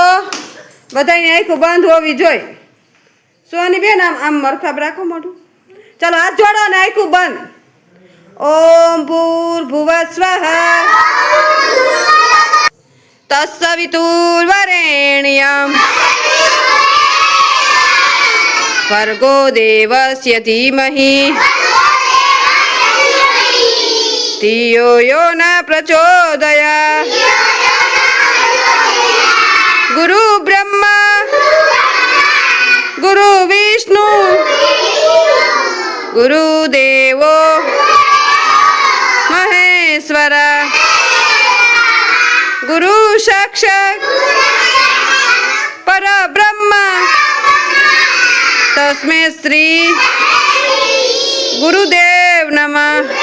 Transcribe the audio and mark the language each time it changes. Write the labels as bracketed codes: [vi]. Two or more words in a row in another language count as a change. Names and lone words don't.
[gu] બધાની આંખું બંધ હોવી જોઈએ। સોની બેન આમ મરખાબ રાખો મોઢું। ચાલો હાથ જોડો ને આંખું બંધ। [sa] ओम भूर्भुवः स्वाहा तत्सवितुर्वरेण्यं भर्गो देवस्य धीमहि धियो यो न प्रचोदयात्। गुरु ब्रह्मा गुरु विष्णु गुरु देवो महेश्वर गुरु साक्षात् परब्रह्म तस्मै श्री गुरुदेव नमः।